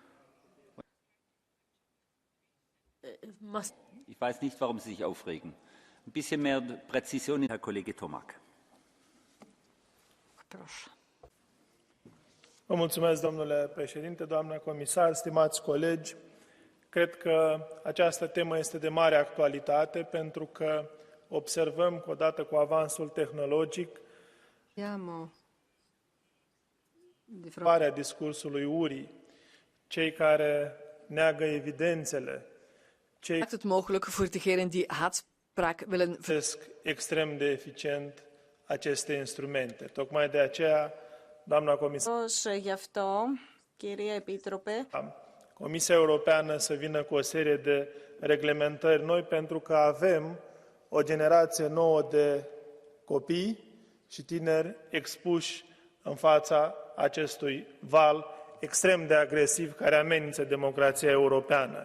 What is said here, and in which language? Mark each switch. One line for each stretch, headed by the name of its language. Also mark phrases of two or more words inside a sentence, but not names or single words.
German: Ich weiß nicht, warum Sie sich aufregen. Ein bisschen mehr Präzision, Herr Kollege Tomak.
Romanian: Vă mulțumesc, domnule președinte, doamna comisar, stimați colegi. Cred că această temă este de mare actualitate pentru că observăm că odată cu avansul tehnologic, a discursului urii, cei care neagă evidențele, cei
Dutch: Maakt het mogelijk voor degenen die haatspraak willen
Romanian: extrem de eficient aceste instrumente. Tocmai de aceea, doamna comisar, Comisia Europeană să vină cu o serie de reglementări noi pentru că avem o generație nouă de copii și tineri expuși în fața acestui val extrem de agresiv care amenință democrația europeană.